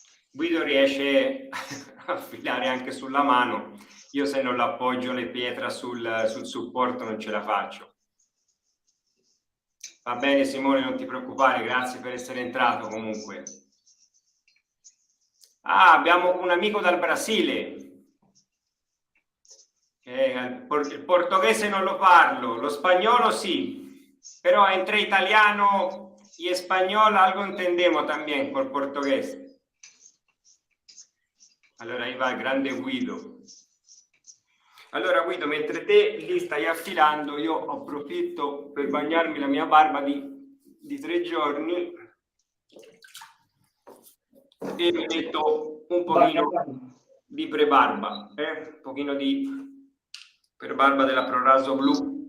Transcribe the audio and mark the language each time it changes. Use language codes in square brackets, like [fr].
[it] Guido riesce a affilare anche sulla mano. Io se non l'appoggio le pietre sul supporto non ce la faccio. Va bene Simone, non ti preoccupare, grazie per essere entrato comunque. Abbiamo un amico dal Brasile. Il portoghese non lo parlo, lo spagnolo sí, [es] pero entre italiano y español algo entendemos también por portoghese. [it] Allora [es] ahí va [it] il grande Guido. Allora Guido, mentre te lì stai affilando, io approfitto per bagnarmi la mia barba di 3 giorni e mi metto un pochino di prebarba, un pochino di prebarba della ProRaso blu.